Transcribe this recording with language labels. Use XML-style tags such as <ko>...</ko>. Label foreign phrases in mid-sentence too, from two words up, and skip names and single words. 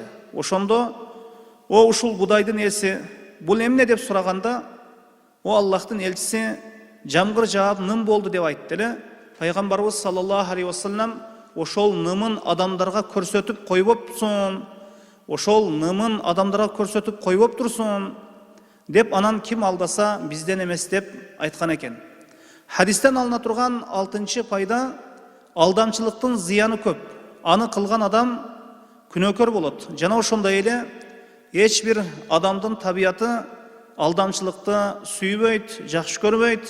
<ky>Ошондо о ушул буудайдын ээси бул эмне деп сураганда, о Аллахтын элчиси жамгыр жаап ным болду деп айтты. Peygamberimiz</ky> <ar>صلى الله عليه وسلم</ar> <ky>ошол нымын адамдарга көрсөтүп коюп турсун. деп анан ким алдаса бизден эмес деп айткан экен. Хадистен алына турган 6-чы пайда, алдамчылыктын зыяны көп. Аны кылган адам күнөөкөр болот. Жана ошондой эле эч бир адамдын табияты алдамчылыкты сүйбөйт, жакшы көрбөйт.</ky>